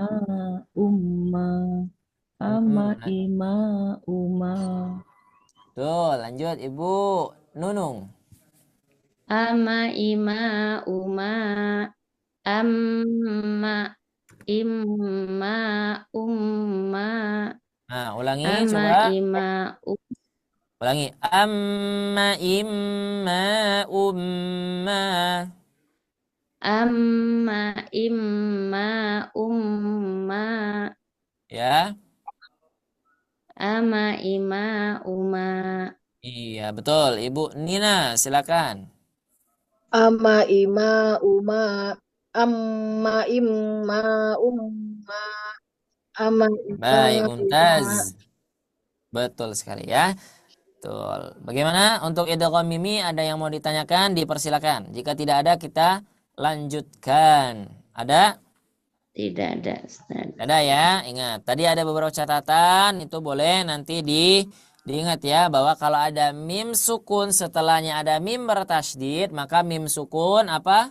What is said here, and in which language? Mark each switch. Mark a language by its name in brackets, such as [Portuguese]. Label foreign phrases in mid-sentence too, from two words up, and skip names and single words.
[Arabic] Umma. Amma. Imma. Uma. [Indonesian] Tuh, lanjut Ibu Nunung. [Arabic] ama ima uma amma imma umma [Indonesian] Nah, ulangi [Arabic] ama [Indonesian] coba. [Arabic] ima Ulangi. Amma imma umma. amma imma umma [Indonesian] Ya. [Arabic] ama ima uma [Indonesian] Iya, betul. Ibu Nina, silakan. [Arabic] Amma ima uma. Amma imma umma. Amma ima [Indonesian] Baik, [Arabic] uma. [Indonesian] Mumtaz. Betul sekali ya. Betul. Bagaimana untuk idgham mimi, ada yang mau ditanyakan? Dipersilakan. Jika tidak ada, kita lanjutkan. Ada? tidak ada Ustaz. Ada ya. Ingat, tadi ada beberapa catatan, itu boleh nanti diingat ya, bahwa kalau ada mim sukun setelahnya ada mim bertasydid, maka mim sukun apa?